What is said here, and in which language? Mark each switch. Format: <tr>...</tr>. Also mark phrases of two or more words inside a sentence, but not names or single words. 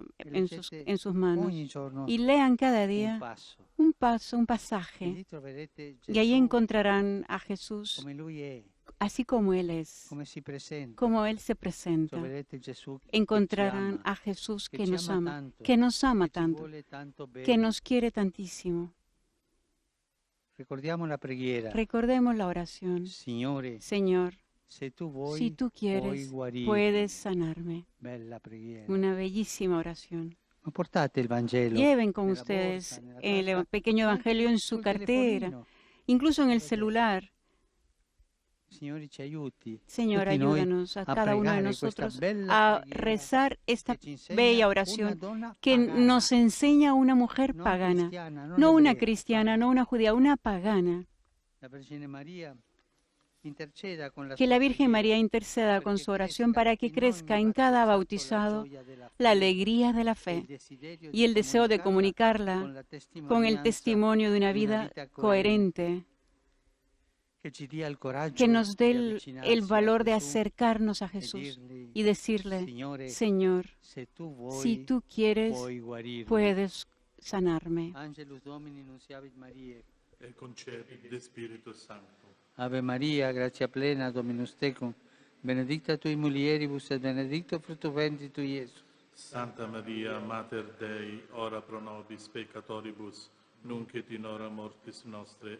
<it>e</it> <es>en sus</es> <it>leggete</it> <es>manos</es> <it>ogni giorno</it> <es>y lean cada un día</es> <it>passo.</it> <es>un</es> <it>E</it> <es>pasaje.</es> <it>lì troverete</it> <es>Y ahí</es> <it>Gesù</it> <es>encontrarán a Jesús</es> <it>come Lui è,</it> <es>así como Él es,</es> <it>come si presenta.</it> <es>como Él se presenta.</es> <it>Troverete Gesù che ci</it> <es>Encontrarán</es> <it>ama,</it> <es>a Jesús</es> <it>che</it> <es>que</es> <it>ci</it> <es>nos</es> <it>ama</it> <es>ama,</es> <it>tanto,</it> <es>que nos ama</es> <it>che ci</it> <es>tanto,</es> <it>vuole tanto bene.</it> <es>que nos quiere tantísimo.</es> <it>Ricordiamo la preghiera.</it> <es>Recordemos la oración.</es> <it>Signore,</it> <es>Señor,</es> <it>se tu vuoi,</it> <es>si tú</es> <it>puoi</it> <es>quieres,</es> <it>guarirmi.</it> <es>puedes sanarme.</es> <it>Bella preghiera.</it> <es>Una bellísima oración.</es> <it>Ma portate il Vangelo</it> <es>Lleven con</es> <it>nella</it> <es>ustedes</es> <it>borsa, nella</it> <es>el</es> <it>tasca,</it> <es>pequeño</es> <it>anche</it> <es>evangelio en su</es> <it>sul</it> <es>cartera,</es> <it>telefonino.</it> <es>incluso en el</es> <it>Guardate.</it> <es>celular.</es> <it>Signore ci aiuti.</it> <es>Señor,</es> <it>tutti noi</it> <es>ayúdanos a</es> <it>a</it> <es>cada uno de</es> <it>pregare questa</it> <es>nosotros</es> <it>bella</it> <es>a</es> <it>preghiera</it> <es>rezar esta</es> <it>che ci insegna</it> <es>bella</es> <it>una</it> <es>oración</es> <it>donna</it> <es>que</es> <it>pagana,</it> <es>nos enseña una mujer</es> <it>non</it> <es>pagana,</es> <it>cristiana, non</it> <es>no una</es> <it>ebrea,</it> <es>cristiana,</es> <it>pagana.</it> <es>no una judía, una pagana.</es> <it>La Vergine Maria interceda con la</it> <es>Que</es> <it>sua</it> <es>la Virgen</es> <it>preghiera</it> <es>María interceda con</es> <it>perché su oración para que in crezca ogni</it> <es>en cada</es> <it>bautizzato</it> <es>bautizado</es> <it>la gioia della</it> <es>la</es> <it>fede</it> <es>alegría de la</es> <it>e</it> <es>fe</es> <it>il desiderio</it> <es>y el deseo de</es> <it>comunicarla</it> <es>comunicarla</es> <it>con la</it> <es>con el</es> <it>testimonianza</it> <es>testimonio de una</es> <it>di</it> <es>vida coherente,</es> <it>che ci dia il coraggio</it> <es>que nos dé</es> <it>di</it> <es>el</es> <it>avvicinarsi</it> <es>valor</es> <it>a</it> <es>de</es> <it>Gesù</it> <es>acercarnos a</es> <it>e</it> <es>Jesús</es> <it>dirgli,</it> <es>y decirle,</es> <it>Signore,</it> <es>Señor,</es> <it>se tu vuoi,</it> <es>si tú quieres,</es> <it>puoi guarirmi.</it> <es>puedes sanarme.</es> <la>Angelus Domini nunciavit Mariae. E concepit de Spiritu Sancto. Ave Maria, gratia plena, Dominus tecum, benedicta tui mulieribus et benedictus fructus ventris tui, Iesus. Santa Maria, Mater Dei, ora pro nobis peccatoribus, nunc et in hora mortis nostre.</la>